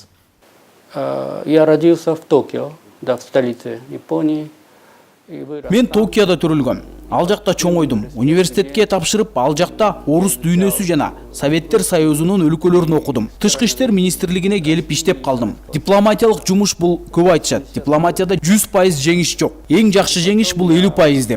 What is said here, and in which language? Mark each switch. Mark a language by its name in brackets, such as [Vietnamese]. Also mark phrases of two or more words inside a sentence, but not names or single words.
[Russian] Я родился в Токио, да, в столице Японии. И вырос. [Kyrgyz] Мен Токиодо төрүлгөм. Ал жакта чоңойдум. Университетке тапшырып, ал жакта орус дүйнөсү жана Советтер Союзунун өлкөлөрүн окудум. Тышкы иштер министрлигине келип иштеп калдым. Дипломатиялык жумуш бул көп айтышат. Дипломатияда 100% жеңиш жок. Эң жакшы жеңиш бул 50% деп.